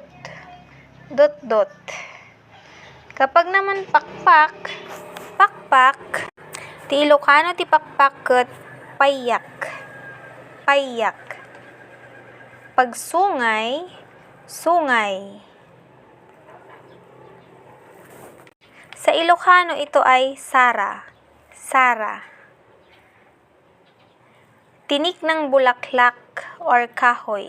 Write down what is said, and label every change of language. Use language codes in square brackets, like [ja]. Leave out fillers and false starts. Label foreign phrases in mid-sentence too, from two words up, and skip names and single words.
[tl] Dot-dot. Kapag naman pakpak, pakpak, [ilo] ti Ilocano ti pakpak ket payak. Payak. [tl] Pag sungay, sungay. Sa Ilocano ito ay sara. [ilo] Sara. [tl] Tinik ng bulaklak or kahoy.